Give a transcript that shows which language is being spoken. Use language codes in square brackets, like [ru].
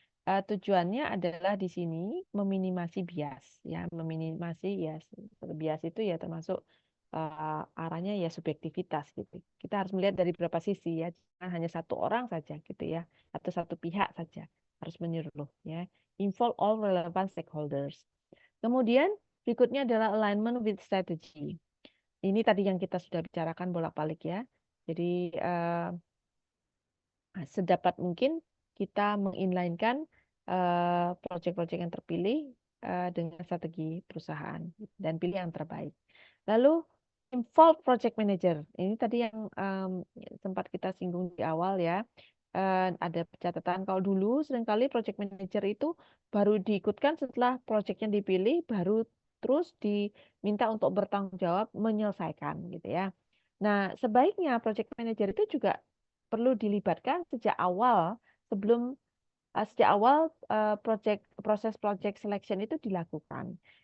[id] Tujuannya adalah di sini meminimasi bias, ya, meminimasi ya bias itu ya termasuk arahnya ya subjektivitas gitu. Kita harus melihat dari beberapa sisi, ya, jangan hanya satu orang saja gitu, ya, atau satu pihak saja, harus menyeluruh, ya. [en] Involve all relevant stakeholders. [id] Kemudian berikutnya adalah [en] alignment with strategy. [id] Ini tadi yang kita sudah bicarakan bolak-balik, ya. Jadi sedapat mungkin kita menginline-kan proyek-proyek yang terpilih dengan strategi perusahaan dan pilih yang terbaik. [en] Lalu involve project manager. [id] Ini tadi yang sempat kita singgung di awal, ya. Ada catatan kalau dulu seringkali project manager itu baru diikutkan setelah proyeknya dipilih, baru terus diminta untuk bertanggung jawab menyelesaikan gitu, ya. Nah, sebaiknya project manager itu juga perlu dilibatkan sejak awal sebelum sejak awal proses project selection itu dilakukan.